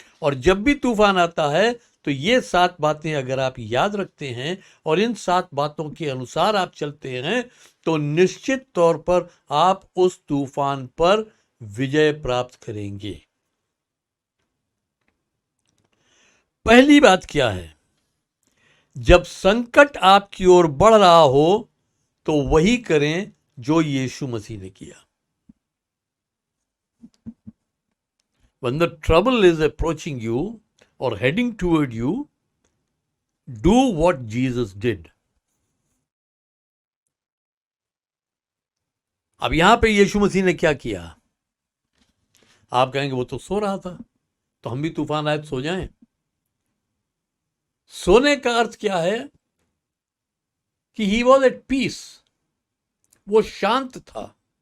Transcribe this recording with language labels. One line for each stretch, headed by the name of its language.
Hindi: और जब भी तूफान आता है तो ये 7 बातें अगर आप याद रखते हैं और इन 7 बातों के अनुसार आप चलते हैं तो निश्चित तौर पर आप उस तूफान पर विजय प्राप्त करेंगे। पहली बात क्या है? जब संकट आपकी ओर बढ़ रहा हो तो वही करें जो यीशु मसीह ने किया।
English: When the trouble is approaching you or heading toward you, do what Jesus did.
Hindi: अब यहां पे यीशु मसीह ने क्या किया? आप कहेंगे वो तो सो रहा था, तो हम भी तूफान आए तो सो जाएं। सोने का अर्थ क्या है? कि
English: he was at peace,
Hindi: वो शांत था।